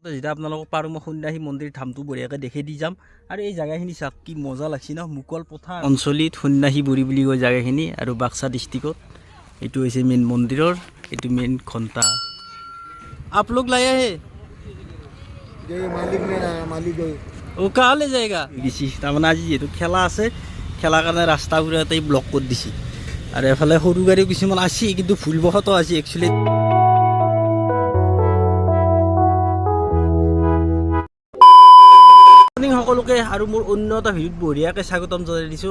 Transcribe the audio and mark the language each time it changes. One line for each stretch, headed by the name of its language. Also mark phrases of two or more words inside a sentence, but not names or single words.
Assamese: যেতিয়া আপোনালোকক পাৰোঁ মই সন্ন্যাসী মন্দিৰ ধামটো বঢ়িয়াকৈ দেখি দি যাম। আৰু এই জেগাখিনি চাওক কি মজা লাগছি ন, মুকল পথাৰ অঞ্চলিত সন্ন্যাসী বুঢ়ী বুলি কয় জেগাখিনি। আৰু বাক্সা ডিষ্ট্ৰিক্টত এইটো হৈছে মেইন মন্দিৰৰ, এইটো মেইন ঘণ্টা।
Hindi: आप लोग लाए हैं मालिक मेरा मालिक
Bangla: ও কালে জায়গা গেছি।
Assamese: তাৰমানে আজি যিহেতু খেলা আছে, খেলাৰ কাৰণে ৰাস্তাবোৰ ইয়াতে ব্লক কৰি দিছে। আৰু এফালে সৰু গাড়ীও কিছুমান আছে, কিন্তু ভুলবশতঃ আছে একচুৱেলি। সকলোকে আৰু মোৰ অন্য এটা ভিডিঅ'ত বঢ়িয়াকৈ স্বাগতম জনাই দিছোঁ।